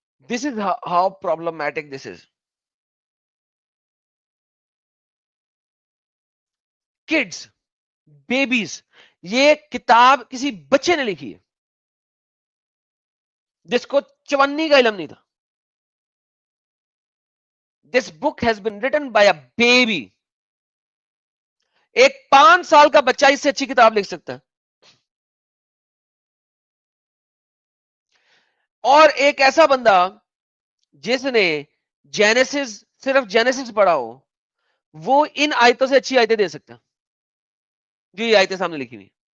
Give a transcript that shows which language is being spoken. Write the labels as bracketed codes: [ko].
[en] This is how problematic this is. Kids, babies, [ur] یہ کتاب کسی بچے نے لکھی ہے جس کو چونی کا علم نہیں تھا. [en] This book has been written by a baby. [ur] ایک 5 سال کا بچہ اس سے اچھی کتاب لکھ سکتا ہے. اور ایک ایسا بندہ جس نے جینیسس صرف جینیسس پڑھا ہو وہ ان آیتوں سے اچھی آیتیں دے سکتا ہے جو یہ آیتیں سامنے لکھی ہوئی.